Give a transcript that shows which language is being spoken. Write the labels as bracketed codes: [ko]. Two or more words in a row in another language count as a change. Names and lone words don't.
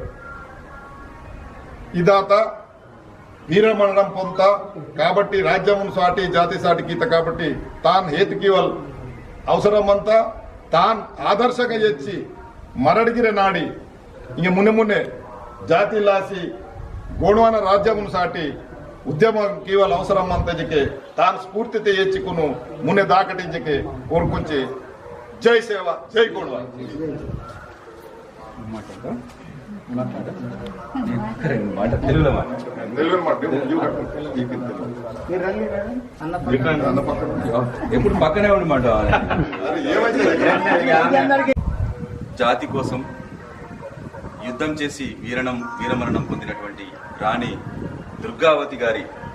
[gon] इदात वीरमरणं पोंता काबट्टी राज्यमुनु साटी जाति साटी गीत काबट्टी तान हेतुकीवल अवसरमंता तान आदर्शंगा येच्ची मरडिगिरे नाडी इंग मुन्ने मुन्ने जाति लासी गोंडवान राज्यमुनु साटी उद्यम कीवल अवसरमंतजिके तान स्फूर्तिते येच्चिकुनु मुन्ने दाकटिंजिके कोरुकुंची जय सेवा जय गोंडवान [te] ఎప్పుడు పక్కనే ఉండమాట జాతి కోసం యుద్ధం చేసి వీరమరణం పొందినటువంటి రాణి దుర్గావతి గారి